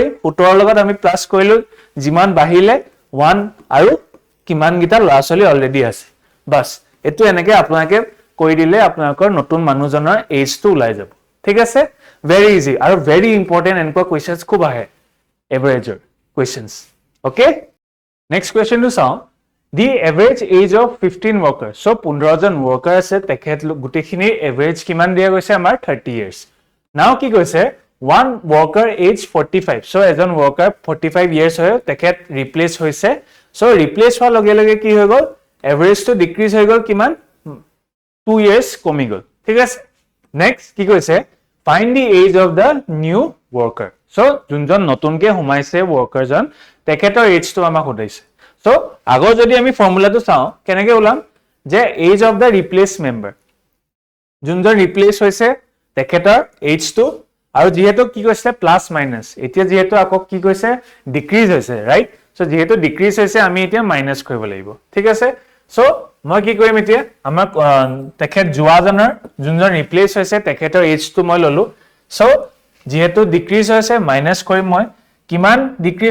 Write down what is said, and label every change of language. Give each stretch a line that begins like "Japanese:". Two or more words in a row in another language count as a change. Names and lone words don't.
Assamese: 17 লগত আমি প্লাস কৰিলো যিমান বাহিলে 1 আৰু কিমান গিটা লৰাছলি অলৰেডি আছে বাস এটো এনেকে আপোনাকে কৰি দিলে আপোনাকৰ নতুন মানুহজনৰ এজ টো ওলাই যাব ঠিক আছে
English: very easy
Assamese: আৰু
English: very important
Assamese: এনেকুৱা কোৱেশ্চনস খুব আহে এভাৰেজৰ
English: questions okay next question two
Assamese: চাও
English: the average age of 15 workers so
Assamese: 15 জন worker আছে তেখেত গুটেখিনি এভাৰেজ কিমান দিয়া গৈছে আমাৰ 30 years নাও কি কৈছে
English: one worker age 45 so
Assamese: এজন worker 45 years হয় তেখেত ৰিপ্লেস হৈছে so ৰিপ্লেস হোৱাৰ লগে লগে কি হৈ গল এভাৰেজ টো ডিক্ৰিজ হৈ গল কিমান 2 years কমি গল ঠিক আছে নেক্সট কি কৈছে
English: find the age of the new worker so
Assamese: যোনজন নতুনকে হুমাইছে worker জন তেখেতৰ এজ টো আমাক সুধাইছে so আগৰ যদি আমি ফৰ্মুলাটো চাও কেনেকৈ ওলাম যে
English: age of the replaced member
Assamese: যোনজন ৰিপ্লেস হৈছে তেখেতৰ এজ টো আৰু যেহেতু কি কৈছে
English: plus minus
Assamese: এতিয়া যেহেতু আকৌ কি কৈছে ডিক্ৰিজ হৈছে
English: right so
Assamese: যেহেতু ডিক্ৰিজ হৈছে আমি এতিয়া মাইনাস কৰিব লাগিব ঠিক আছে সো মই কি কৰিম এতিয়া আমাৰ তেখেত জুৱাজনৰ যোনজন ৰিপ্লেস হৈছে তেখেতৰ এজ টো মই ললো সো যেহেতু ডিক্ৰিজ হৈছে মাইনাস কৰিম মই কিমান ডিক্ৰিজ